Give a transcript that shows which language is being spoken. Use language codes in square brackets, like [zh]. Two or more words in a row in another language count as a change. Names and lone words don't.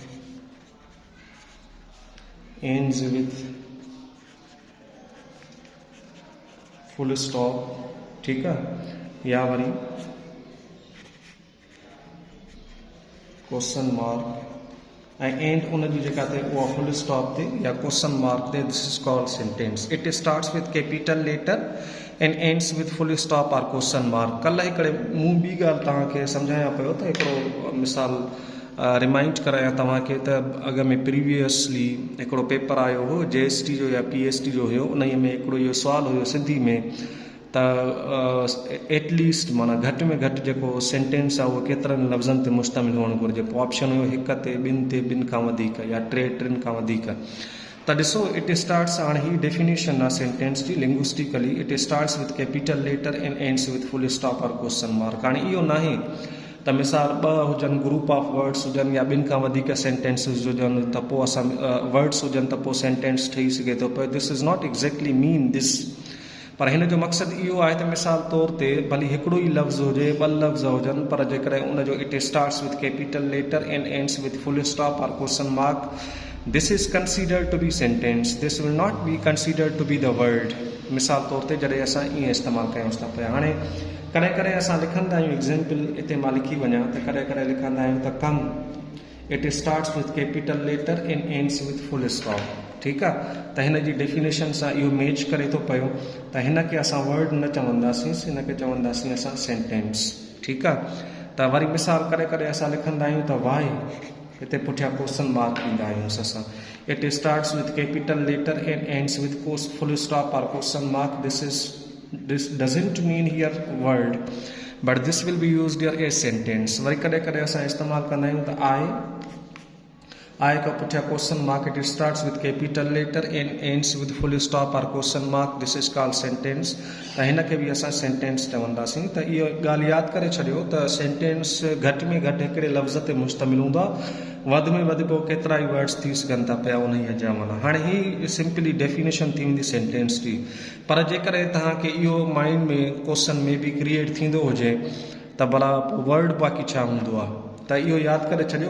[en] ends with full stop, [hi] ठीक है, [sd] या वरी [en] question mark [sd] ऐं एंड उन जी जेका ते उहा [en] full stop [sd] ते या [en] question mark [sd] ते। [en] This is called sentence. It starts with capital letter and ends with full stop or question mark. [sd] कल्ह हिकिड़े मूं ॿी ॻाल्हि तव्हांखे सम्झायां पियो त हिकिड़ो मिसाल रिमाइंड करायां तव्हांखे त अॻ में प्रीवियसली हिकिड़ो पेपर आयो हो JST जो या PST जो हुयो। उन में हिकिड़ो इहो सुवालु हुयो सिंधी में त एटलीस्ट माना घटि में घटि जेको सेंटेंस आहे उहो केतिरनि लफ़्ज़नि ते मुश्तमिल हुअणु घुरिजे। पोइ ऑप्शन हुयो 1 ते, 2 ते, 2 खां वधीक, या 3 खां वधीक। त ॾिसो, [en] It starts, [sd] हाणे ही डेफिनेशन आहे सेंटेंस जी लिंग्विस्टिकली। [en] It starts with capital letter and ends with full stop or question mark. [sd] हाणे इहो नाहे त मिसाल 2 हुजनि, [en] group of words [sd] हुजनि, या 2 खां वधीक सेंटेंसिस हुजनि, त पोइ असां वर्ड्स हुजनि त पोइ सेंटेंस ठही सघे थो पियो। [en] This is not exactly mean this, [sd] पर हिन जो मक़सदु इहो आहे त मिसाल तौर ते भली हिकिड़ो ई लफ़्ज़ हुजे, 2 लफ़्ज़ हुजनि, पर जेकॾहिं उनजो [en] It starts with capital letter and ends with full stop or question mark, This is considered to be sentence. This will not be considered to be the word. [sd] मिसाल तौर ते जॾहिं असां ईअं इस्तेमालु कयूं था पिया। हाणे कॾहिं कॾहिं असां लिखंदा आहियूं, एग्ज़ाम्पल हिते मां लिखी वञा त कॾहिं कॾहिं लिखंदा आहियूं त कम, [en] It starts with capital letter and ends with full stop, [sd] ठीकु आहे। त हिन जी डेफिनेशन सां इहो मैच करे थो पियो त हिन खे असां वर्ड न चवंदासीं, हिन खे चवंदासीं असां सेंटेंस, ठीकु आहे। त वरी मिसाल कॾहिं कॾहिं असां लिखंदा आहियूं त वाई, हिते पुठियां [en] question mark [sd] ॾींदा आहियूं असां। [en] It starts with capital letter and ends with full stop or question mark. This doesn't mean here word, but this will be used here as sentence. [sd] वरी कॾहिं कॾहिं असां इस्तेमालु कंदा आहियूं त I का पुठियां [en] question mark, it starts with capital letter and ends with full stop or question mark, this is called sentence. [sd] त हिन खे बि असां सेंटेंस चवंदासीं। त इहो ॻाल्हि यादि करे छॾियो त सेंटेंस घटि में घटि हिकिड़े लफ़्ज़ ते मुश्तमिल हूंदो आहे, वधि में वधि पोइ केतिरा ई वर्ड्स थी सघनि था पिया उन ई जा। माना हाणे ही [en] simply definition [sd] थी वेंदी सेंटेंस जी। पर जेकॾहिं तव्हांखे इहो माइंड में क्वेश्चन में बि क्रिएट थींदो हुजे त भला वर्ड बाक़ी छा हूंदो आहे, त इहो यादि करे छॾियो।